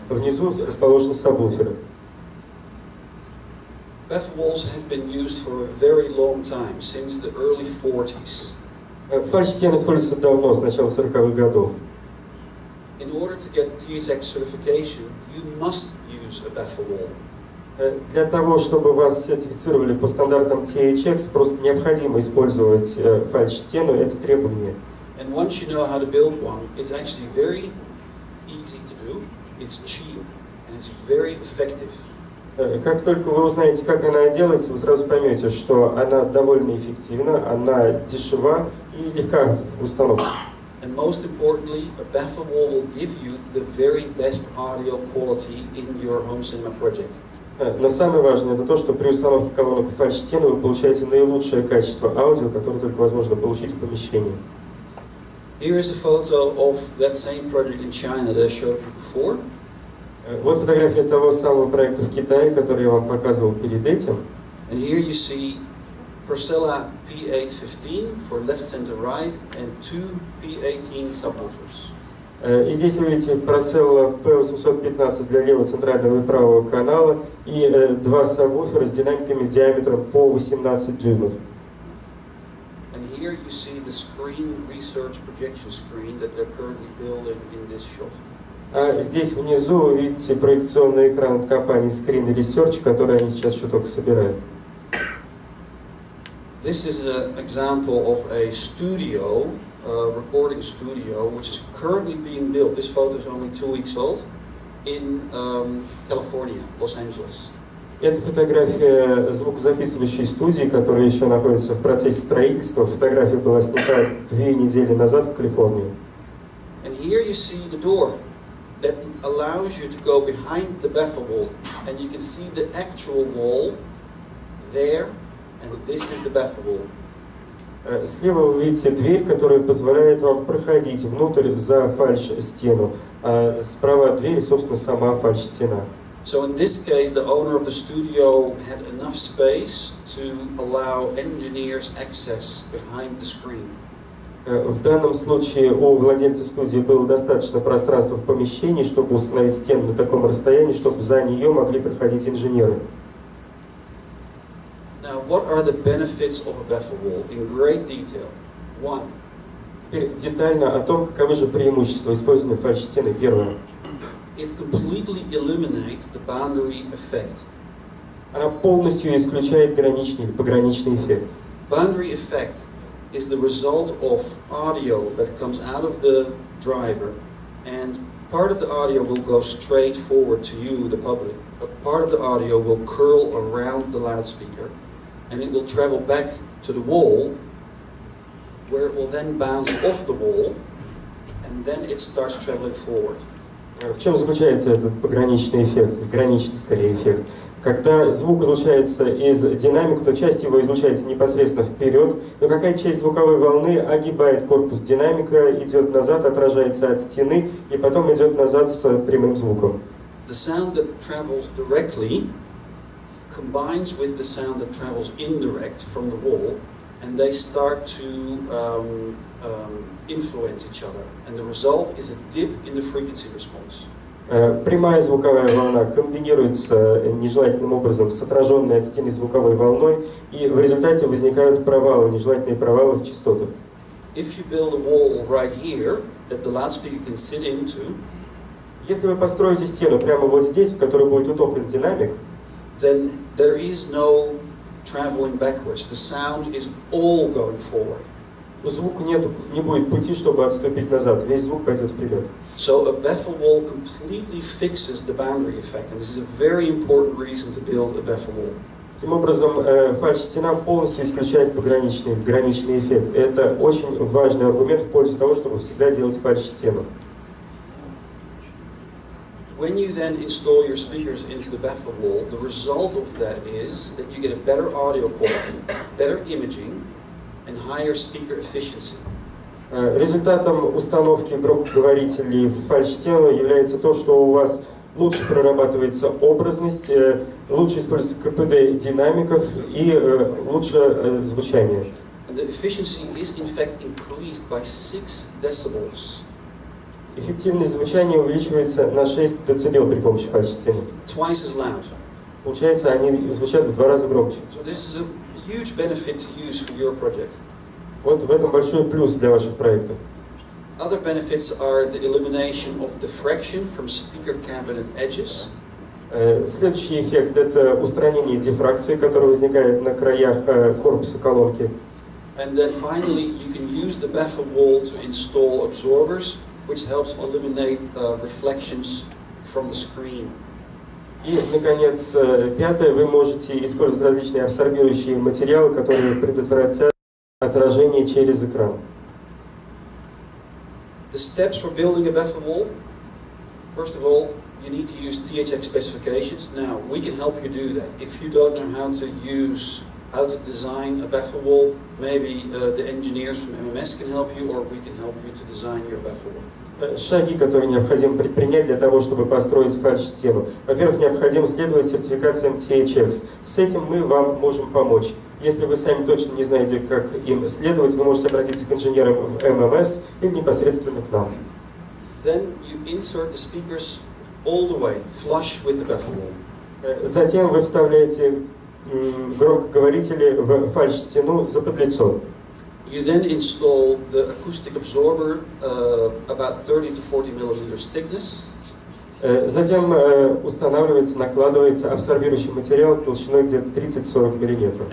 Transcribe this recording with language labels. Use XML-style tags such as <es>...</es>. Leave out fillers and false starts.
<ru>Внизу расположены сабвуферы.</ru> <en>Baffle walls have been used for a very long time, since the early 40s.</en> <ru>Фальш-стены используются давно, с начала 40-х годов.</ru> <en>In order to get THX certification, you must use a baffle wall.</en> <ru>Для того, чтобы вас сертифицировали по стандартам THX, просто необходимо использовать фальш-стену, это требование.</ru> <en>And once you know how to build one, it's actually very easy to do, it's cheap, and it's very effective.</en> <ru>Как только вы узнаете, как она делается, вы сразу поймете, что она довольно эффективна, она дешева и легка в установке.</ru> <en>And most importantly, a baffle wall will give you the very best audio quality in your home cinema project.</en> <ru>Но самое важное это то, что при установке колонок в фальш-стену вы получаете наилучшее качество аудио, которое только возможно получить в помещении.</ru> <en>Here is a photo of that same project in China that I showed you before.</en> <ru>Вот фотография того самого проекта в Китае, который я вам показывал перед этим.</ru> <en>And here you see Procella P815 for left, center, right, and 2 P18 subwoofers.</en> <ru>И здесь вы видите Procella P815 для левого, центрального и правого канала и 2 сабвуфера с динамиками диаметром по 18 дюймов.</ru> <en>And here you see the screen research projection screen that they're currently building in this shot.</en> <ru>А здесь внизу вы видите проекционный экран от компании Screen Research, который они сейчас еще только собирают.</ru> <en>This is an example of a studio, recording studio, which is currently being built. This photo is only 2 weeks old in California, Los Angeles.</en> <ru>Это фотография звукозаписывающей студии, которая еще находится в процессе строительства. Фотография была снята 2 недели назад в Калифорнии.</ru> <en>And here you see the door that allows you to go behind the baffle wall, and you can see the actual wall there, and this is the baffle wall.</en> <ru>Слева вы видите дверь, которая позволяет вам проходить внутрь за фальш-стену, а справа от двери, собственно, сама фальш-стена.</ru> <en>So in this case, the owner of the studio had enough space to allow engineers access behind the screen.</en> <ru>В данном случае у владельца студии было достаточно пространства в помещении, чтобы установить стену на таком расстоянии, чтобы за нее могли проходить инженеры.</ru> <en>Now, what are the benefits of a baffle wall in great detail? One.</en> <ru>Теперь детально о том, каковы же преимущества использования фальш-стены. Первое.</ru> <en>It completely eliminates the boundary effect.</en> <ru>Она полностью исключает пограничный эффект.</ru> <en>Boundary effect is the result of audio that comes out of the driver, and part of the audio will go straight forward to you, the public, but part of the audio will curl around the loudspeaker, and it will travel back to the wall, where it will then bounce off the wall, and then it starts traveling forward.</en> <ru>В чем заключается этот пограничный эффект, граничный скорее эффект? Когда звук излучается из динамика, то часть его излучается непосредственно вперед, но какая часть звуковой волны огибает корпус динамика, идет назад, отражается от стены и потом идет назад с прямым звуком.</ru> <en>The sound that travels directly combines with the sound that travels indirect from the wall, and they start to influence each other, and the result is a dip in the frequency response.</en> <ru>Прямая звуковая волна комбинируется нежелательным образом с отраженной от стены звуковой волной, и в результате возникают провалы, нежелательные провалы в частотах.</ru> <en>If you build a wall right here that the loudspeaker can sit into,</en> <ru>если вы построите стену прямо вот здесь, в которой будет утоплен динамик,</ru> <en>then there is no traveling backwards. The sound is all going forward.</en> <ru>Звуку не будет пути, чтобы отступить назад. Весь звук пойдет вперед.</ru> <en>So a baffle wall completely fixes the boundary effect, and this is a very important reason to build a baffle wall.</en> <ru>Таким образом, фальш-стена полностью исключает граничный эффект. Это очень важный аргумент в пользу того, чтобы всегда делать фальш-стену.</ru> <en>When you then install your speakers into the baffle wall, the result of that is that you get a better audio quality, better imaging, and higher speaker efficiency.</en> <ru>Результатом установки громкоговорителей в фальш-стену является то, что у вас лучше прорабатывается образность, лучше используется КПД динамиков и лучше звучание.</ru> <en>And the efficiency is in fact increased by 6 decibels.</en> <ru>Эффективность звучания увеличивается на 6 дБ при помощи фальш-стены.</ru> <en>Twice as loud.</en> <ru>Получается, они звучат в 2 раза громче.</ru> <en>So this is a huge benefit to use for your project.</en> <ru>Вот в этом большой плюс для ваших проектов.</ru> <en>Other benefits are the elimination of diffraction from speaker cabinet edges.</en> <ru>Следующий эффект – это устранение дифракции, которая возникает на краях корпуса колонки.</ru> <en>And then finally, you can use the baffle wall to install absorbers, which helps eliminate reflections from the screen.</en> <ru>И, наконец, пятое, вы можете использовать различные абсорбирующие материалы, которые предотвратят отражение через экран.</ru> <en>The steps for building a baffle wall. First of all, you need to use THX specifications. Now, we can help you do that. If you don't know how to design a baffle wall, maybe the engineers from MMS can help you, or we can help you to design your baffle wall.</en> <ru>Шаги, которые необходимо предпринять для того, чтобы построить фальш-стену. Во-первых, необходимо следовать сертификациям THX. С этим мы вам можем помочь. Если вы сами точно не знаете, как им следовать, вы можете обратиться к инженерам в ММС или непосредственно к нам.</ru> <en>Then you insert the speakers all the way, flush with the baffle wall.</en> <ru>Затем вы вставляете громкоговорители в фальш-стену за подлицо.</ru> <en>You then install the acoustic absorber, about 30 to 40 millimeters thickness.</en> <ru>Затем устанавливается, накладывается абсорбирующий материал толщиной где-то 30-40 мм.</ru>